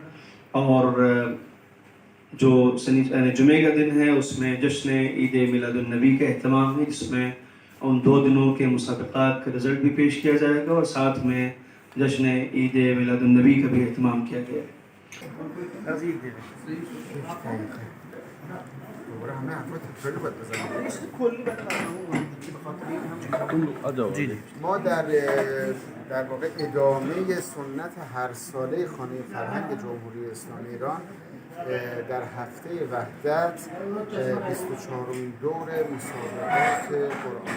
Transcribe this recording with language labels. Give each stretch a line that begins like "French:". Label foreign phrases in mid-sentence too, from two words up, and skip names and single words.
Urdu: اور جو جمعے کا دن ہے اس میں جشن عید میلاد النبی کا اہتمام ہے، جس میں ان 2 دنوں کے مسابقات کا رزلٹ بھی پیش کیا جائے گا اور ساتھ میں جشن عید میلاد النبی کا بھی اہتمام کیا گیا ہے.
Persian: ما در واقع ادامه سنت هر ساله خانه فرهنگ جمهوری اسلامی ایران در هفته وحدت 24مین دور مسابقات قرآن